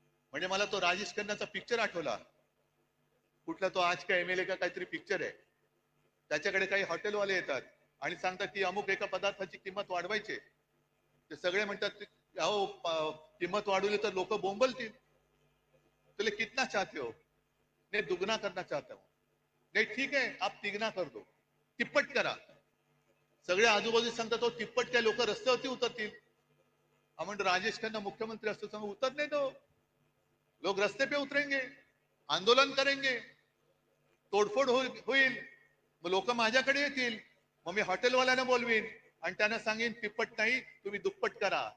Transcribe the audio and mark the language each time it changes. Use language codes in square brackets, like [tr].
[mr] म्हणजे मला तो राजेश खन्नाचा पिक्चर आठवला. कुठला तो आज का एमएलए का काहीतरी पिक्चर आहे. त्याच्याकडे काही हॉटेलवाले येतात आणि सांगतात की अमुक एका पदार्थाची किंमत वाढवायची. ते सगळे म्हणतात अहो किंमत वाढवली तर लोक बोंबलतील. [hi] तुले कितना चाहते हो? नहीं दुगना करना चाहता हूं. नहीं ठीक है आप तिगना कर दो, [mr] तिप्पट करा. सगळे आजूबाजू सांगतात तो तिप्पट काय लोक रस्त्यावरती उतरतील. म्हणजे राजेश खन्ना मुख्यमंत्री असतो सांग उतर नाही तो. [hi] लोग रस्ते पे उतरेंगे, आंदोलन करेंगे, [mr] तोडफोड होईल. मग लोक माझ्याकडे येतील. मग मी हॉटेलवाल्यांना बोलवीन आणि त्यांना सांगेन तिप्पट नाही तुम्ही दुप्पट करा.